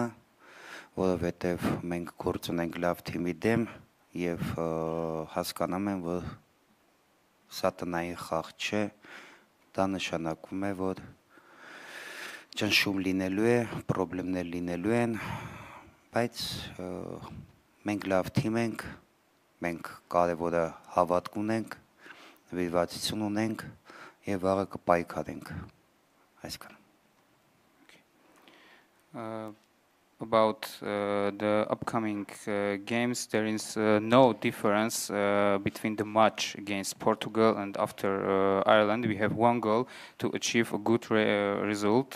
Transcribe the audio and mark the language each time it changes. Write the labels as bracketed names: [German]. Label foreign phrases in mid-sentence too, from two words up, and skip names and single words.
[Armenian] որովհետև մենք գործ ունենք լավ թիմի դեմ եւ հասկանում եմ, որ սա տնային խաղ չէ, դա նշանակում է, որ ճնշում լինելու է, պրոբլեմներ լինելու են, բայց մենք լավ թիմ ենք, մենք կարևորը հավատք ունենք, նվիրվածություն ունենք եւ վաղը կպայքարենք, այսքան։ [English] About the upcoming games, there is no difference between the match against Portugal and after Ireland. We have one goal to achieve a good result.